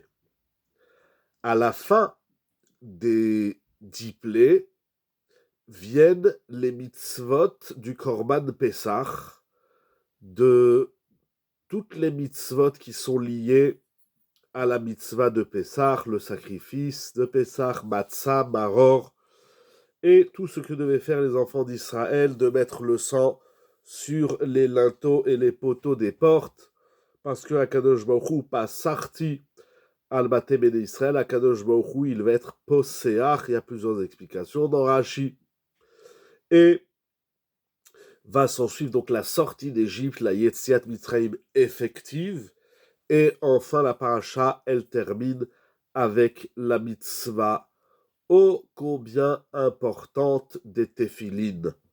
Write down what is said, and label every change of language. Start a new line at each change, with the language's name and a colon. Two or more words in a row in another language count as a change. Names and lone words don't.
French: À la fin des 10 plaies viennent les mitzvot du
Hebrew: קרבן פסח,
French: de toutes les mitzvot qui sont liées à la mitzvah de Pessah, le sacrifice de Pessah, matzah, maror, et tout ce que devaient faire les enfants d'Israël, de mettre le sang sur les linteaux et les poteaux des portes, parce que
Hebrew: הקדוש ברוך הוא פסחתי על בתי בני ישראל הקדוש ברוך הוא,
French: il va être poséach, il y a plusieurs explications dans Rashi, et va s'en suivre donc la sortie d'Égypte, la
Hebrew: יציאת מצרים
French: effective, et enfin la paracha, elle termine avec la mitzvah ô combien importante des téphilines.